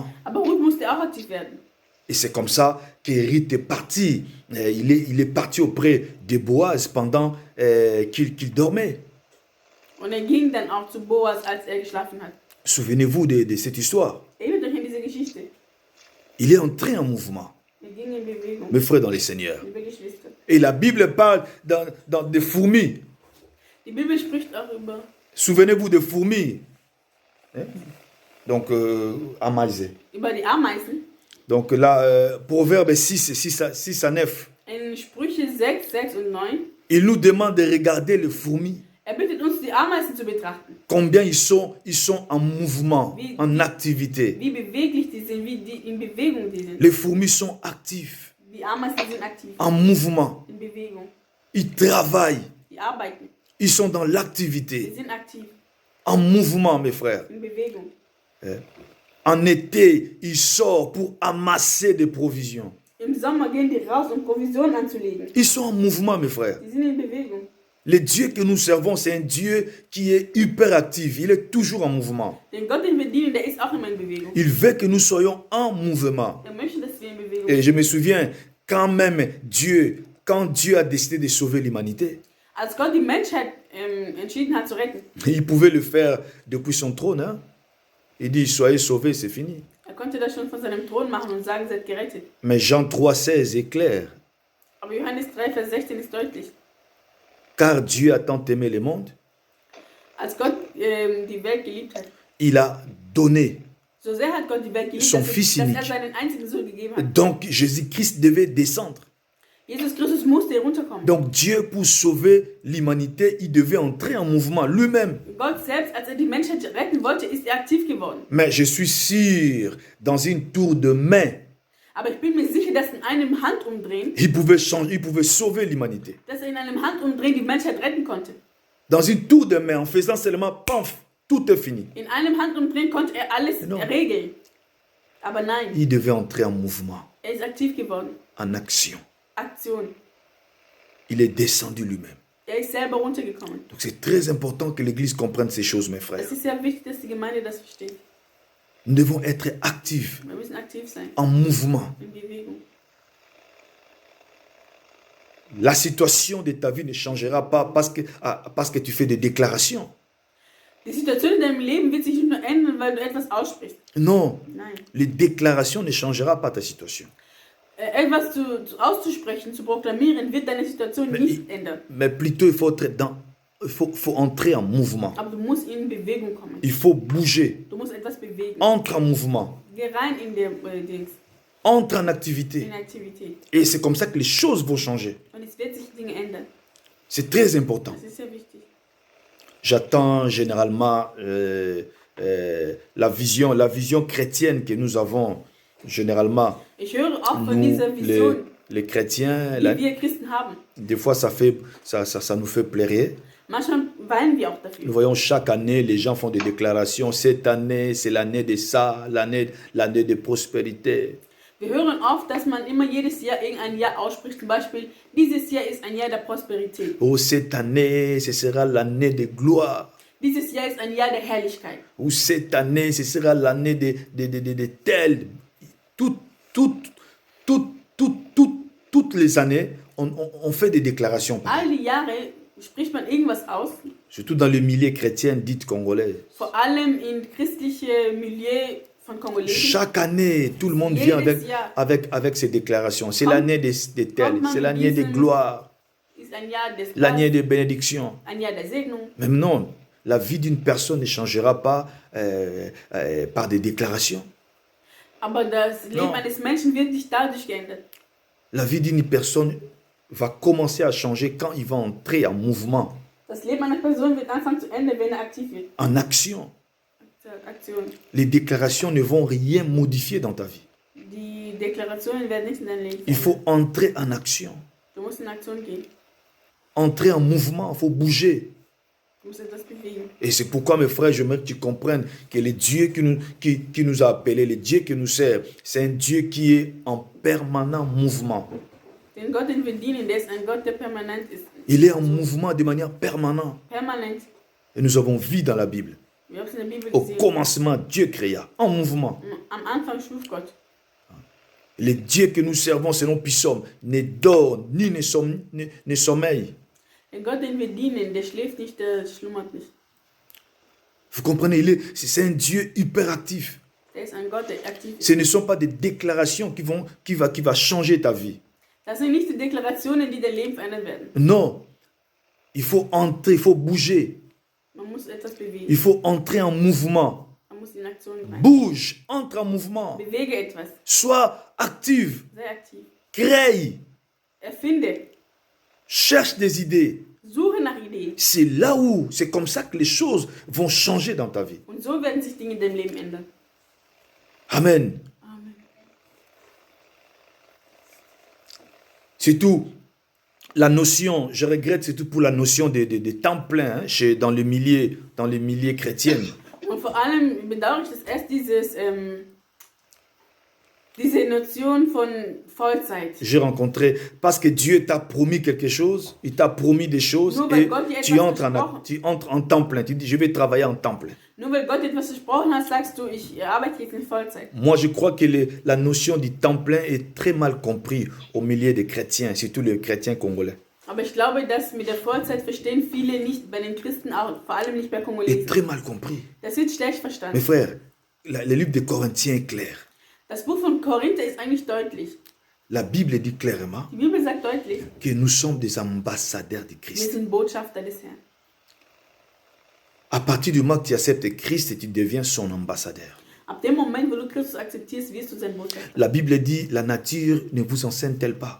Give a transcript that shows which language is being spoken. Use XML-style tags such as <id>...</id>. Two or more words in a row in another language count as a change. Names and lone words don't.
<de>aber Ruth musste auch aktiv werden.</de> <fr>Et c'est comme ça que Rite est parti. Il est parti auprès de Boaz pendant qu'il dormait.</fr> <de>Und er ging dann auch zu Boas, als er geschlafen hat.</de> <fr>Souvenez-vous de cette histoire.</fr> <de>Erinnert euch an diese Geschichte.</de> <fr>Il est entré en mouvement,</fr> <de>Er ging in Bewegung,</de> <fr>mes frères dans les Seigneurs.</fr> <de>liebe Geschwister.</de> <fr>Et la Bible parle des fourmis.</fr> <de>Die Bibel spricht auch über,</de> <fr>Souvenez-vous des fourmis. Hein? Donc, Amasé.</fr> <de>über die Ameisen.</de> <fr>Donc là, Proverbe 6 à 9.</fr> <de>In Sprüche 6, 6 und 9.</de> <fr>Il nous demande de regarder les fourmis.</fr> <de>Er bittet uns, die Ameisen zu betrachten.</de> <fr>Combien ils sont en mouvement, en activité.</fr> <de>Wie beweglich die sind, wie die in Bewegung die sind.</de> <fr>Les fourmis sont actifs,</fr> <de>Die Ameisen sind aktiv,</de> <fr>en mouvement.</fr> <de>in Bewegung.</de> <fr>Ils travaillent.</fr> <de>Die arbeiten,</de> <fr>Ils sont dans</fr> <de>die</de> <fr>l'activité,</fr> <de>sind aktiv,</de> <fr>en mouvement, mes frères.</fr> <de>in Bewegung.</de> <fr>En été, ils sortent pour amasser des provisions.</fr> <de>Im Sommer gehen die raus, um Provisionen anzulegen.</de> <fr>Ils sont en mouvement, mes frères.</fr> <de>Die sind in Bewegung.</de> <fr>Le Dieu que nous servons, c'est un Dieu qui est hyper actif. Il est toujours en mouvement.</fr> <de>Den Gott, den wir dienen, der ist auch immer in Bewegung.</de> <fr>Il veut que nous soyons en mouvement.</fr> <de>Er möchte, dass wir in Bewegung</de> <fr>Et</fr> <de>sind.</de> <fr>je me souviens, quand Dieu a décidé de sauver l'humanité,</fr> <de>Als Gott die Menschheit entschieden hat zu retten,</de> <fr>il pouvait le faire depuis son trône. Hein? Il dit, soyez sauvés, c'est fini.</fr> <de>er konnte das schon von seinem Thron machen und sagen, seid gerettet.</de> <fr>Mais Jean 3,16 est clair.</fr> <de>Aber Johannes 3, Vers 16 ist deutlich.</de> <fr>Car Dieu a tant aimé le monde,</fr> <de>Als Gott die Welt geliebt hat,</de> <fr>il a donné.</fr> <de>so sehr hat Gott die Welt geliebt,</de> <fr>Son</fr> <de>dass</de> <fr>Fils</fr> <de>er</de> <fr>unique.</fr> <de>seinen einzigen Sohn gegeben hat.</de> <fr>Donc Jésus-Christ devait descendre.</fr> <de>Jesus Christus musste herunterkommen.</de> <fr>Donc Dieu, pour sauver l'humanité, il devait entrer en mouvement lui-même.</fr> <de>Gott selbst, als er die Menschheit retten wollte, ist er aktiv geworden.</de> <fr>Mais je suis sûr, dans une tour de main,</fr> <de>Aber ich bin mir sicher, dass in einem Handumdrehen,</de> <fr>il pouvait sauver l'humanité.</fr> <de>dass er in einem Handumdrehen die Menschheit retten konnte.</de> <fr>Dans une tour de main, en faisant seulement paf, tout est fini.</fr> <de>In einem Handumdrehen konnte er alles</de> <fr>Non.</fr> <de>regeln. Aber nein,</de> <fr>Il devait entrer en mouvement,</fr> <de>er ist aktiv geworden.</de> <fr>en action.</fr> <de>Aktion.</de> <fr>Il est descendu lui-même.</fr> <de>Er ist selber runtergekommen.</de> <fr>Donc c'est très important que l'Église comprenne ces choses, mes frères.</fr> <de>Es ist sehr wichtig, dass die Gemeinde das versteht.</de> <fr>Nous devons être actifs,</fr> <de>Wir müssen aktiv sein,</de> <fr>en mouvement.</fr> <de>in Bewegung.</de> <fr>La situation de ta vie ne changera pas parce que tu fais des déclarations.</fr> <de>Die Situation in deinem Leben wird sich nicht nur ändern, weil du etwas aussprichst.</de> <fr>Non,</fr> <de>Nein.</de> <fr>les déclarations ne changera pas ta situation.</fr> <de>Etwas auszusprechen, zu proklamieren, wird deine Situation nicht ändern.</de> <fr>Mais plutôt, il faut entrer en mouvement.</fr> <de>Aber du musst in Bewegung kommen.</de> <fr>Il faut bouger.</fr> <de>Du musst etwas bewegen.</de> <fr>Entre en mouvement.</fr> <de>Geh rein in der Dings,</de> <fr>Entre en activité.</fr> <de>in Aktivität.</de> <fr>Et c'est comme ça que les choses vont changer.</fr> <de>Und es wird sich Dinge ändern.</de> <fr>C'est très important.</fr> <de>Das ist sehr wichtig.</de> <fr>J'attends généralement la vision chrétienne que nous avons généralement.</fr> <de>Ich höre auch von</de> <fr>Nous,</fr> <de>dieser Vision,</de> <fr>les chrétiens,</fr> <de>die wir Christen haben.</de> <fr>des fois ça nous fait pleurer.</fr> <de>Manchmal weinen wir auch</de> <fr>Nous</fr> <de>dafür.</de> <fr>voyons chaque année, les gens font des déclarations. Cette année, c'est l'année de ça, l'année de prospérité.</fr> <de>Wir hören oft, dass man immer jedes Jahr irgendein Jahr ausspricht. Zum Beispiel, dieses Jahr ist ein Jahr der Prosperität.</de> <fr>Oh, cette année, ce sera l'année de gloire.</fr> <de>Dieses Jahr ist ein Jahr der Herrlichkeit.</de> <fr>Ou cette année, ce sera l'année de tel. Toutes les années, on fait des déclarations.</fr> <de>All die Jahre spricht man irgendwas aus.</de> <fr>Surtout dans le milieu chrétien dit congolais.</fr> <de>Vor allem in christliche Milieu von Kongolesen.</de> <fr>Chaque année, tout le monde</fr> <de>Jedes</de> <fr>vient</fr> <de>Jahr.</de> <fr>avec ces déclarations. C'est</fr> <de>Kommt-</de> <fr>l'année de tel,</fr> <de>kommt man</de> <fr>c'est</fr> <de>mit</de> <fr>l'année de</fr> <de>diesem-</de> <fr>gloire,</fr> <de>Ist ein Jahr des</de> <fr>l'année de bénédiction.</fr> <de>ein Jahr der Segnung.</de> <fr>Même non, la vie d'une personne ne changera pas par des déclarations.</fr> <de>Aber das Leben</de> <fr>Non.</fr> <de>eines Menschen wird nicht dadurch geändert.</de> <fr>La vie d'une personne va commencer à changer quand il va entrer en mouvement,</fr> <de>Das Leben einer Person wird anfangen zu ändern, wenn er aktiv wird.</de> <fr>en action.</fr> <de>Aktion.</de> <fr>Les déclarations ne vont rien modifier dans ta vie.</fr> <de>Die Deklarationen werden nichts in deinem Leben</de> <fr>Il</fr> <de>verändern.</de> <fr>faut entrer en action,</fr> <de>Du musst in Aktion gehen.</de> <fr>entrer en mouvement, il faut bouger.</fr> <de>Du musst etwas bewegen.</de> <fr>Et c'est pourquoi, mes frères, j'aimerais que tu comprennes que le Dieu qui nous a appelés, le Dieu qui nous sert, c'est un Dieu qui est en permanent mouvement.</fr> <de>Den Gott, den wir dienen, der ist ein Gott, der permanent ist.</de> <fr>Il est en mouvement de manière permanente.</fr> <de>Permanent.</de> <fr>Et nous avons vu dans la Bible.</fr> <de>Wir haben es in der Bibel</de> <fr>Au</fr> <de>gesehen.</de> <fr>commencement, Dieu créa, en mouvement.</fr> <de>Am Anfang schuf Gott.</de> <fr>Le Dieu que nous servons, selon Psaume, ne dort ni ne sommeille.</fr> <de>Der Gott, den wir dienen, der schläft nicht, der schlummert nicht.</de> <fr>Vous comprenez, c'est un Dieu hyperactif.</fr> <de>Der ist ein Gott, der aktiv ist.</de> <fr>Ce ne sont pas des déclarations qui va changer ta vie.</fr> <de>Das sind nicht die Deklarationen, die dein Leben verändern werden.</de> <fr>Non. Il faut entrer, il faut bouger.</fr> <de>Man muss etwas bewegen.</de> <fr>Il faut entrer en mouvement.</fr> <de>Man muss in Aktion rein.</de> <fr>Bouge, entre en mouvement.</fr> <de>Bewege etwas.</de> <fr>Sois active,</fr> <de>Sei aktiv.</de> <fr>crée,</fr> <de>Erfinde.</de> <fr>cherche des idées.</fr> <de>Suche nach Ideen.</de> <fr>C'est comme ça que les choses vont changer dans ta vie.</fr> <de>Und so werden sich Dinge in deinem Leben ändern.</de> <fr>Amen.</fr> <de>Amen.</de> <fr>C'est tout. La notion, je regrette, c'est tout pour la notion de temps plein dans les milliers chrétiens.</fr> <de>Und vor allem bedauere ich, dass erst diese Notion von Vollzeit.</de> <fr>J'ai rencontré, parce que Dieu t'a promis quelque chose, il t'a promis des choses</fr> <de>Nur weil</de> <fr>et</fr> <de>Gott dir</de> <fr>tu</fr> <de>etwas</de> <fr>entres en temps plein. Tu dis, je vais travailler en temps plein.</fr> <de>Nur weil Gott etwas versprochen hat, sagst du, ich arbeite jetzt in Vollzeit.</de> <fr>Moi, je crois que la notion du temps plein est très mal comprise au milieu des chrétiens, surtout les chrétiens congolais.</fr> <de>Aber ich glaube, dass mit der Vollzeit verstehen viele nicht, bei den Christen auch, vor allem nicht bei</de> <fr>Est</fr> <de>Kongolesen.</de> <fr>très mal compris.</fr> <de>Das wird schlecht</de> <fr>Mes</fr> <de>verstanden.</de> <fr>frères, le livre de Corinthiens est clair.</fr> <de>Das Buch von Korinther ist eigentlich deutlich.</de> <fr>La Bible dit clairement</fr> <de>Die Bibel sagt deutlich,</de> <fr>que nous sommes des ambassadeurs de</fr> <de>wir</de> <fr>Christ.</fr> <de>sind Botschafter des Herrn.</de> <fr>À partir du moment que tu acceptes Christ, tu deviens son ambassadeur.</fr> <de>Ab dem Moment, wo du Christus akzeptierst, wirst du sein Botschafter.</de> <fr>La Bible dit, la nature ne vous enseigne-t-elle pas?</fr>